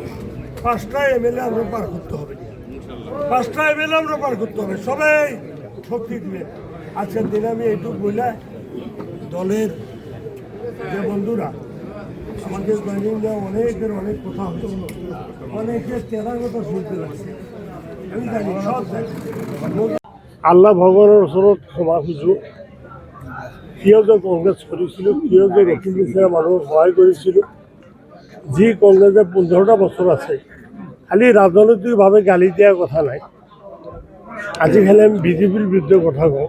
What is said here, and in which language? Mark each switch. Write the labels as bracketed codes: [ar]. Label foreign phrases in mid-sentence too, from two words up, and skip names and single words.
[bn] 5টা এমএলএ আমরা পার করতে হবে, 5টা এমএলএ আমরা পার করতে হবে, সবাই শক্তি দিবে। আজকের দিনে আমি এইটুকু বলে দলের যে বন্ধুরা আমাকে জয়েনিং দেওয়া, অনেকের অনেক কথা হতো, অনেকের তেরা কথা শুনতে লাগছে, আমি জানি সব জানি। [as] আল্লাহ ভগবানের ওচৰত ক্ষমা খুঁজো। কিয় যে কংগ্ৰেছ কৰিছিল, কিয় যে নতুন নিচিনা মানুহক সহায় কৰিছিলোঁ। যি কংগ্ৰেছে 15টা বছৰ আছে, খালি ৰাজনৈতিকভাৱে গালি দিয়াৰ কথা নাই। আজিকালি আমি বিজেপিৰ বিৰুদ্ধে কথা কওঁ।